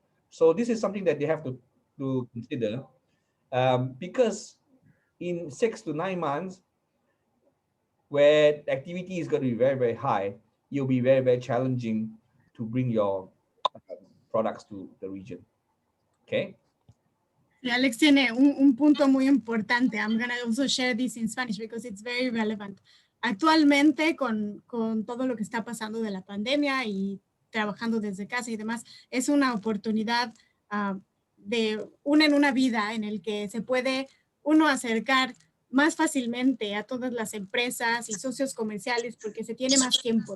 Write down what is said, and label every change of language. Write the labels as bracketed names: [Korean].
[English] So this is something that they have to consider because in 6 to 9 months, where activity is going to be very, very high, it'll be very, very challenging to bring your products to the region. Okay. [Spanish] Y Alex tiene un punto muy importante. [English] I'm going to also share this in Spanish because it's very relevant. [Spanish] Actualmente, con todo lo que está pasando de la pandemia y trabajando desde casa y demás, es una oportunidad de una en una vida en el que se puede uno acercar más fácilmente a todas las empresas y socios comerciales porque se tiene más tiempo.